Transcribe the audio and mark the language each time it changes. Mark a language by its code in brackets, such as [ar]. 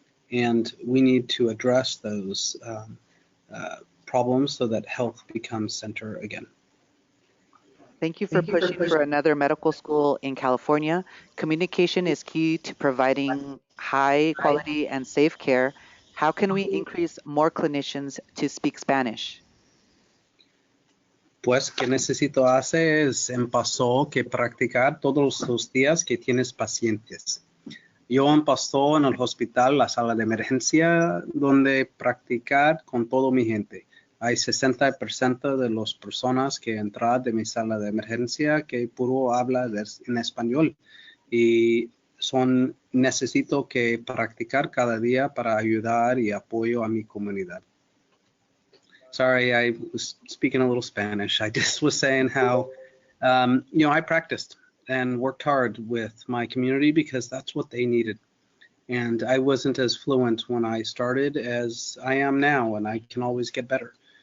[en] And we need to address those problems so that health becomes center again. Thank you for pushing for another medical school in California. Communication is key to providing high quality and safe care. How can we increase more clinicians to speak Spanish? [es] Pues, ¿qué necesito hacer? Es empezó que practicar todos los días que tienes pacientes. Yo empezó en el hospital, la sala de emergencia, donde practicar con toda mi gente. Hay 60% de las personas que entran de mi sala de emergencia que puro habla en español. Y necesito que practicar cada día para ayudar y apoyo a mi comunidad. [en] Sorry, I was speaking a little Spanish. I just was saying how, you know, I practiced and worked hard with my community because that's what they needed. And I wasn't as fluent when I started as I am now, and I can always get better.